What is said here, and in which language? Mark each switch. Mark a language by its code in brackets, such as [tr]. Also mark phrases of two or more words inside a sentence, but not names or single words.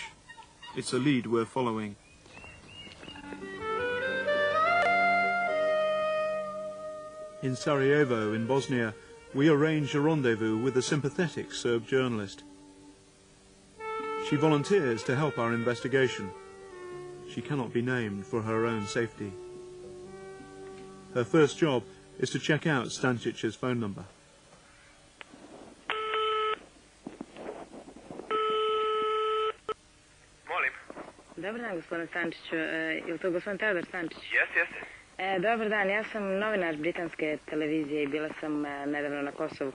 [en] It's a lead we're following. In Sarajevo, in Bosnia, we arrange a rendezvous with a sympathetic Serb journalist. She volunteers to help our investigation. She cannot be named for her own safety. Her first job is to check out Stancic's phone number. [sr] Molim. Dobar dan, gospodine Stančiću. Je li to gospodin Teodor Stančić? Jeste. Dobar dan, ja sam novinar britanske televizije i bila sam nedavno na Kosovu.